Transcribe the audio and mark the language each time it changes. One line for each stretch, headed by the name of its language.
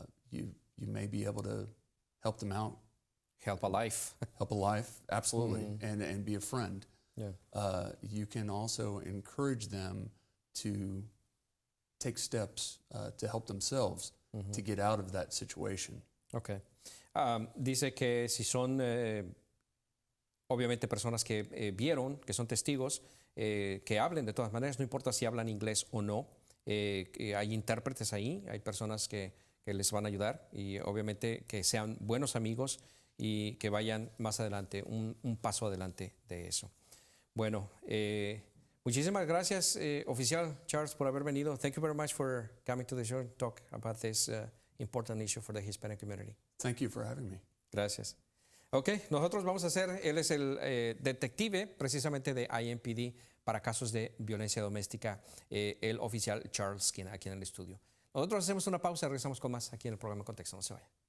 English: You may be able to help them out. Help a life. Help a life, absolutely, and be a friend. Yeah. You can also encourage them to take steps to help themselves to get out of that situation. Okay.
Spanish: Dice que si son obviamente personas que vieron, que son testigos, que hablen de todas maneras, no importa si hablan inglés o no. Hay intérpretes ahí, hay personas que les van a ayudar, y obviamente que sean buenos amigos y que vayan más adelante, un paso adelante de eso. Bueno, muchísimas gracias, Oficial Charles, por haber venido.
English: Thank you very much for coming to the show and talk about this important issue for the Hispanic community. Thank you for having me.
Spanish: Gracias. Ok, nosotros vamos a hacer, él es el detective precisamente de IMPD para casos de violencia doméstica, el Oficial Charles King, aquí en el estudio. Nosotros hacemos una pausa y regresamos con más aquí en el programa En Contexto. No se vaya.